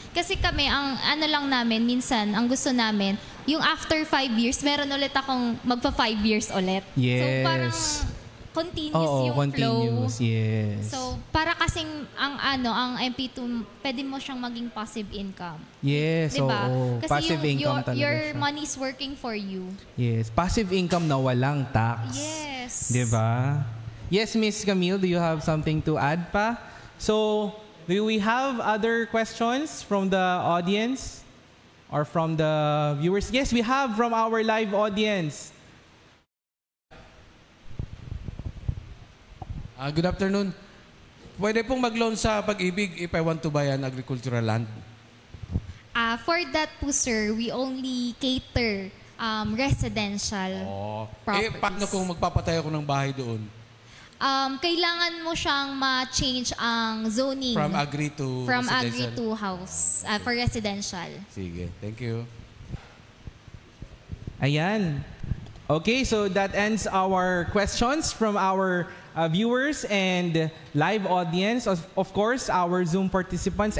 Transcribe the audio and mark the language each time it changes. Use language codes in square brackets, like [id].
[tl] Kasi kami, ang ano lang namin, minsan, ang gusto namin, yung after 5 years, meron ulit akong magpa 5 years ulit. [en] Yes. [tl] So parang continuous yung [en] continuous, flow. yes. [tl] So para kasing ang MP2, pwede mo siyang maging passive income. [en] Yes, [tl] diba? oo. Kasi Passive income talaga [en] your [tl] siya. [en] money is working for you. Yes, passive income [tl] na walang tax. [en] Yes. [tl] Diba? [en] Yes, Miss Camille, do you have something to add pa? So, do we have other questions from the audience or from the viewers? Yes, we have from our live audience. Good afternoon. [tl] Pwede pong mag-loan sa Pag-ibig [en] if I want to buy an agricultural land? For that po, sir, we only cater residential properties. [tl] Paano kung magpapatay ako ng bahay doon? Kailangan mo siyang ma-change ang zoning. [en] From agri to From residential? agri to house, for residential. [tl] Sige, [en] thank you. [tl] Ayan. [en] Okay, so that ends our questions from our viewers and live audience, of course, our Zoom participants.